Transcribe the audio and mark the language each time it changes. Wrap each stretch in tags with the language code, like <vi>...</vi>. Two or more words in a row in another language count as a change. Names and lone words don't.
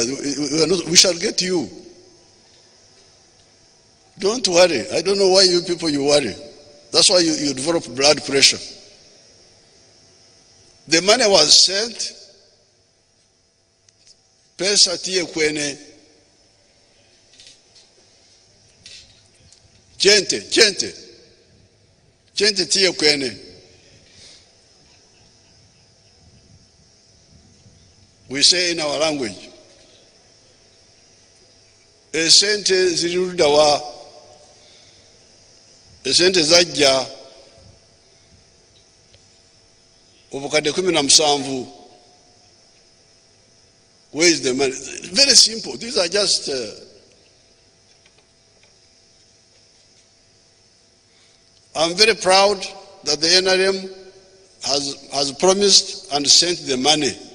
<en>We shall get you. Don't worry. I don't know why you people you worry. That's why you develop blood pressure. The money was sent.</en> <alz>Pesa tie kwene. Gente tie kwene. We say in our language.</alz> <lg>Esente zilirudawa. Esente zajja. Obukadde 17.</lg> <en>Where is the money? Very simple. These are just I'm very proud that the NRM has promised and sent the money.</en>